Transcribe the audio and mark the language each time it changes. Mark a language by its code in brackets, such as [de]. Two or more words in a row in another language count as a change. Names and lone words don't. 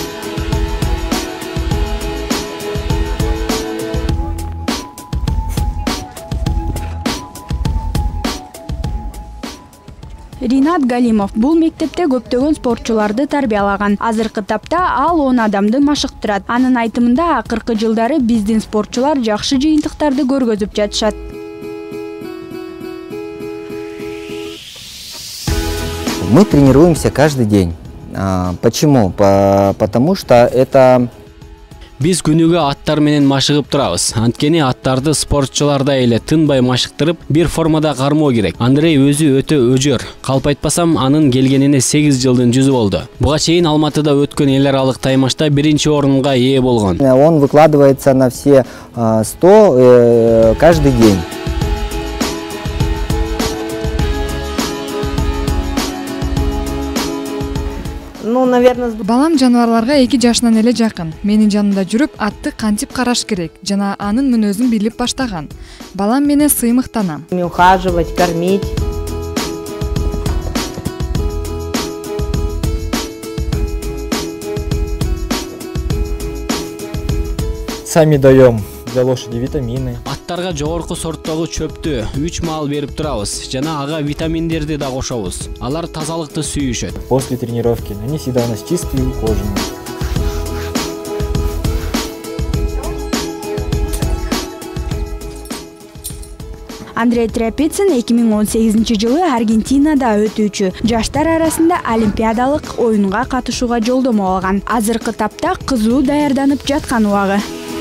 [ky] Ринат Галимов бул мектепте көптөгөн спортчуларды тарбиялаган. Азыркы тапта ал 10 адамды машыктырат. Анын айтымында акыркы жылдары биздин спортчулар жакшы жыйынтыктарды көргөзүп жатышат. [ru] Мы тренируемся каждый день. Почему? Потому что это... [ky] Биз күнүгө аттар менен машыгып турабыз. Анткени аттарды спортчулардай эле тынбай машыктырып, бир формада кармоо керек. Андрей өзү өтө өжөр. Калп айтпасам, анын келгенине 8 жылдын жүзү болду. Буга чейин Алматыда өткөн эл аралык таймашта 1-чи орунга ээ болгон. [ru] Он выкладывается на все 100 каждый день. [ky] Балам жаныбарларга 2 жашынан эле жакын. Менин жанымда жүрүп, атты кантип караш керек жана анын мүнөзүн билип баштаган. Балам менен сыймыктанам. [ru] Ухаживать, кормить. Сами даем для лошади витамины. [ky] Аттарга жогорку сорттогу чөптү 3 маал берип турабыз. Жана ага витаминдерди да кошобуз. Алар тазалыкты сүйүшөт. [ru] После тренировки они всегда у нас чистые и ухоженные. [ky] Андрей Тряпицын 2018-жылы Аргентинада өтүүчү жаштар арасында олимпиадалык оюнга катышууга жолдомо алган. Азыркы тапта кызуу даярданып жаткан убагы.